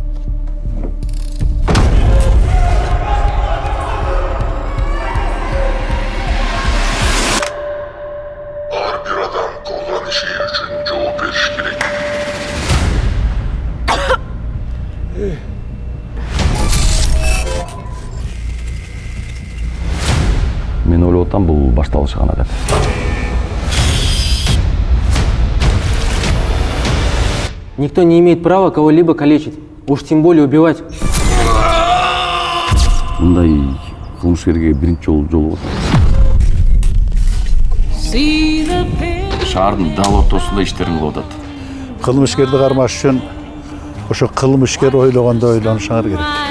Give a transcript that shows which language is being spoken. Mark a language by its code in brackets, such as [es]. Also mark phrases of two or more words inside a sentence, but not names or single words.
[ky] Ар бир адам кылган иши үчүн жооп бериш керек. Мен ойлоп атам, бул башталышы гана деп. [ru] Никто не имеет права кого-либо калечить, уж тем более убивать. [ky] Мындай кылмышкерге биринчи жолу атат. Шаардын дал ортосунда иштерин кылып атат. Кылмышкерди кармаш үчүн ошо кылмышкер ойлогондо ойлонушуңар керек.